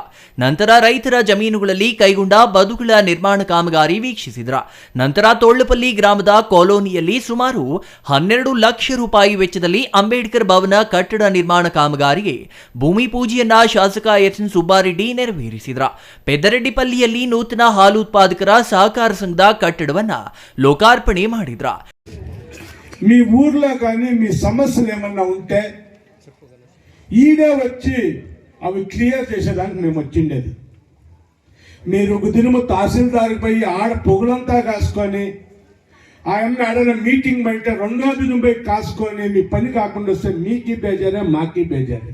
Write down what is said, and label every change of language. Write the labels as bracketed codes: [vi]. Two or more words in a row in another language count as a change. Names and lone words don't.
[kn] ನಂತರ ರೈತರ ಜಮೀನುಗಳಲ್ಲಿ ಕೈಗೊಂಡ ಬದುಗಳ ನಿರ್ಮಾಣ ಕಾಮಗಾರಿ ವೀಕ್ಷಿಸಿದರು. ನಂತರ ತೋಳ್ಲಪಲ್ಲಿ ಗ್ರಾಮದ ಕಾಲೋನಿಯಲ್ಲಿ ಸುಮಾರು 12 ಲಕ್ಷ ರೂಪಾಯಿ ವೆಚ್ಚದಲ್ಲಿ ಅಂಬೇಡ್ಕರ್ ಭವನ ಕಟ್ಟಡ ನಿರ್ಮಾಣ ಕಾಮಗಾರಿಗೆ ಭೂಮಿ ಪೂಜೆಯನ್ನ ಶಾಸಕ ಎಸ್ಎನ್ ಸುಬ್ಬಾರೆಡ್ಡಿ ನೆರವೇರಿಸಿದರು. ಪೆದ್ದರೆಡ್ಡಿಪಲ್ಲಿಯಲ್ಲಿ ನೂತನ ಹಾಲು ಉತ್ಪಾದಕರ ಸಹಕಾರ ಸಂಘದ ಕಟ್ಟಡವನ್ನ ಲೋಕಾರ್ಪಣೆ ಮಾಡಿದ್ರು. [te] మీ ఊర్లో కానీ మీ సమస్యలు ఏమన్నా ఉంటే ఈడే వచ్చి అవి క్లియర్ చేసేదానికి మేము వచ్చిండేది. మీరు ఒక దినము తహసీల్దార్కి పోయి ఆడ పొగులంతా కాసుకొని ఆయన ఆడన మీటింగ్ బయట రెండో దినం పోయి కాసుకొని మీ పని కాకుండా వస్తే మీకి బేజారే, మాకి బేజారే.